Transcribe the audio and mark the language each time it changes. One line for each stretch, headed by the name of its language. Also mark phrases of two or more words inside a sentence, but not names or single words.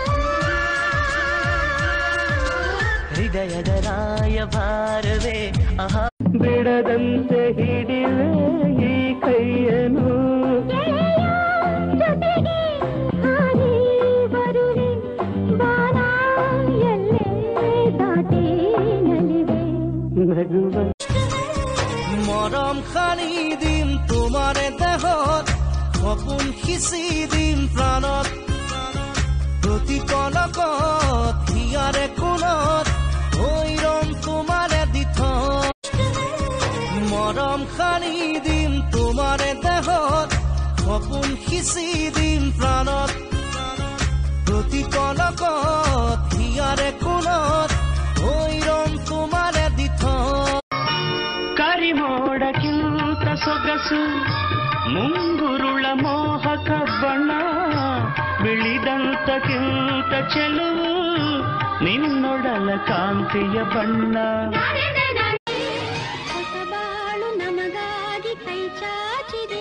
Kannada: ಹೃದಯದ ರಾಯಭಾರವೇ ಆಹಾ ಬಿಡದಂತೆ ಹಿಡಿವೆ ಈ ಕೈಯನು ಜೊತೆಗೆ ಹಾಗೆ ಬರುವೆ ಬಾನ ಎಲ್ಲೇ ದಾಟಿ ನಲಿವೆ ನಗುವ
Assamese: মরম খানি দিম তোমারে দেহত সপোন সিঁচি দিম প্ৰাণত প্ৰতি পলকত হিয়াৰে কোণত হৈৰম তোমাৰে দিথ মৰম খানি দিম তোমাৰে দেহত সপোন সিঁচি দিম প্ৰাণত প্ৰতি পলকত হিয়াৰে কোণত হৈৰম তোমাৰে দিথ
Kannada: ಕರಿಮೋಡಕ್ಕಿಂತ ಸೊಗಸು ಮುಂಗುರುಳ ಮೋಹಕ ಬಣ್ಣ ಬಿಳಿದಂತಕ್ಕಿಂತ ಚೆಲುವು ನಿನ್ನೊಡಲ ಕಾಂತಿಯ ಬಣ್ಣ ಹೊಸಬಾಳು ನಮಗಾಗಿ ಕೈ ಚಾಚಿದೆ